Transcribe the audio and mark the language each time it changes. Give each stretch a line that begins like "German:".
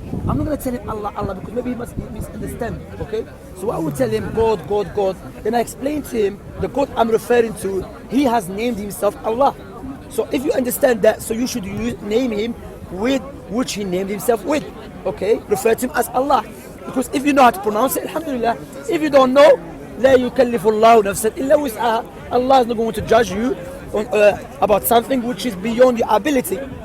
English: I'm not going to tell him Allah, because maybe he must misunderstand, okay? So I will tell him God. Then I explain to him, the God I'm referring to, he has named himself Allah. So if you understand that, so you should name him with which he named himself with, okay? Refer to him as Allah. Because if you know how to pronounce it, alhamdulillah. If you don't know,
Arabic: لا يكلف الله نفسا إلا وسعها.
English: Allah is not going to judge you about something which is beyond your ability.